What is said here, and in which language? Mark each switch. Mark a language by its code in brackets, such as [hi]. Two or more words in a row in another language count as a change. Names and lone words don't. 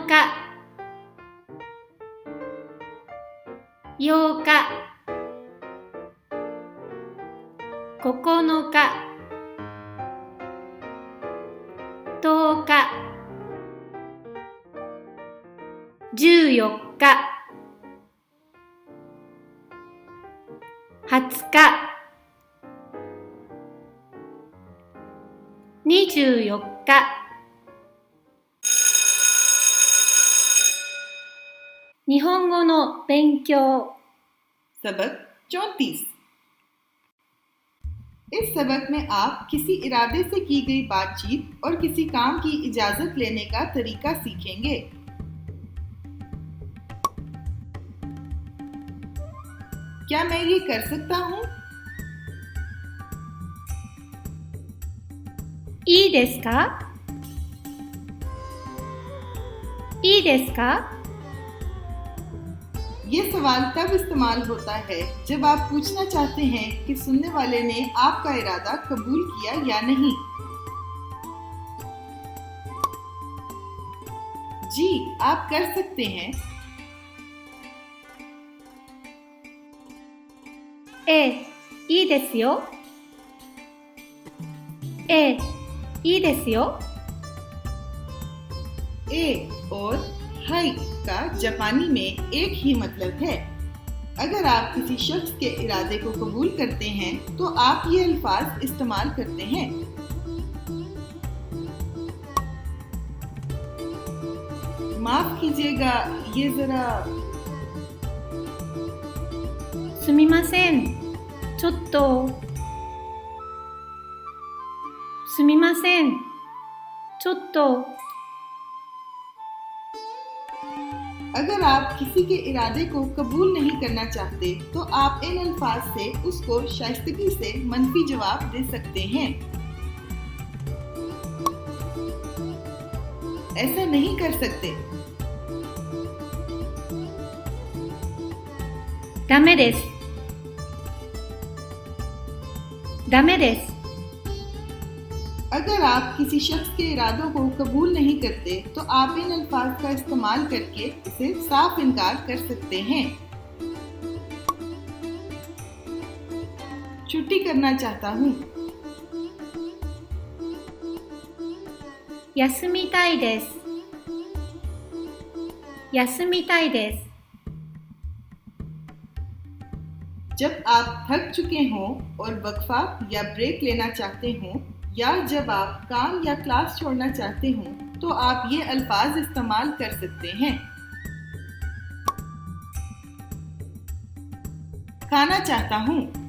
[ja] 日、8日、9日、10日、14日、20日、24日。日本語の勉強。 [ur] سبق 34. اس سبق میں آپ کسی ارادے سے کی گئی بات چیت اور کسی کام کی اجازت لینے کا طریقہ سیکھیں گے. کیا میں یہ کر سکتا ہوں? [ja] いいですか? いいですか? [ur] یہ سوال تب استعمال ہوتا ہے جب آپ پوچھنا چاہتے ہیں کہ سننے والے نے آپ کا ارادہ قبول کیا یا نہیں. جی، آپ کر سکتے ہیں. [ja] いいですよ。いいですよ。 [ur] ای اور ہائی کا جاپانی میں ایک ہی مطلب ہے. اگر آپ کسی شخص کے ارادے کو قبول کرتے ہیں تو آپ یہ الفاظ استعمال کرتے ہیں. معاف کیجیے گا، یہ ذرا [ja] すみません。ちょっと。すみません。ちょっと。 [ur] اگر آپ کسی کے ارادے کو قبول نہیں کرنا چاہتے تو آپ ان الفاظ سے اس کو شائستگی سے منفی جواب دے سکتے ہیں. ایسا نہیں کر سکتے. [ja] ダメです。ダメです。 [ur] اگر آپ کسی شخص کے ارادوں کو قبول نہیں کرتے تو آپ ان الفاظ کا استعمال کر کے اسے صاف انکار کر سکتے ہیں. چھٹی کرنا چاہتا ہوں. [ja] 休みたいです。休みたいです。 [ur] جب آپ تھک چکے ہوں اور وقفہ یا بریک لینا چاہتے ہوں، یا جب آپ کام یا کلاس چھوڑنا چاہتے ہوں، تو آپ یہ الفاظ استعمال کر سکتے ہیں. کھانا چاہتا ہوں.